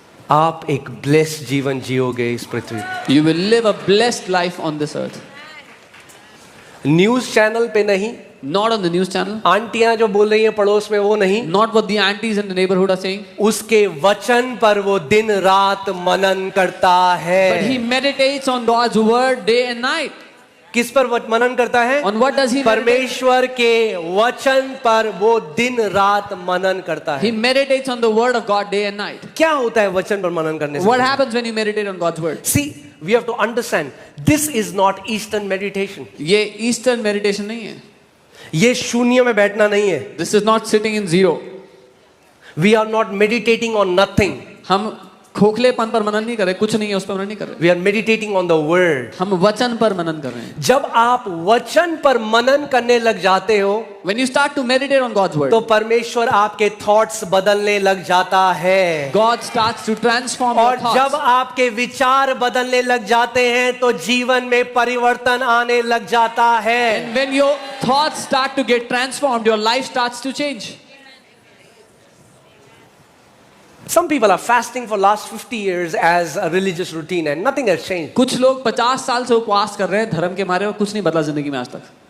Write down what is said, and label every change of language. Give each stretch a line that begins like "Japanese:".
Hindi: आप एक ब्लेस्ड जीवन जियोगे इस पृथ्वी पे।
English: you will live a blessed life on this earth.
Hindi: News channel पे नहीं,
English: Not on the news channel,
Hindi: आंटियां जो बोल रही हैं पड़ोस में वो नहीं,
English: not what the aunties in the neighborhood are saying,
Hindi: उसके वचन पर वो दिन रात मनन करता
English: but he
Hindi: है।
English: meditates on God's word day and night.
Hindi: किस पर मनन करता है?
English: On what does he meditate?
Hindi: परमेश्वर के वचन पर वो दिन रात मनन करता
English: He
Hindi: है।
English: meditates on the word of God day and night.
Hindi: क्या होता है वचन पर मनन करने
English: What
Hindi: से?
English: happens when you meditate on God's word? See, we have to understand, this is not Eastern meditation.
Hindi: ये Eastern meditation नहीं है. ये शून्य में बैठना नहीं है।
English: This is not sitting in zero. We are not meditating on nothing.
Hindi: हम खोखलेपन पर मनन नहीं कर रहे, कुछ नहीं है उस पर मनन नहीं कर रहे.
English: We are meditating on the word.
Hindi: हम वचन पर मनन कर रहे हैं. जब आप वचन पर मनन करने लग जाते हो,
English: When you start to meditate on God's word,
Hindi: तो परमेश्वर आपके थॉट्स बदलने लग जाता है।
English: God starts to transform your
Hindi: और जब
English: thoughts.
Hindi: आपके विचार बदलने लग जाते हैं तो जीवन में परिवर्तन आने लग जाता है।
English: And when your thoughts start to get transformed, your life starts to change. Some people are fasting for last 50 years as a religious routine and nothing has changed.
Hindi: कुछ लोग 50 साल से उपवास कर रहे हैं धर्म के मारे और कुछ नहीं बदला जिंदगी में आज तक.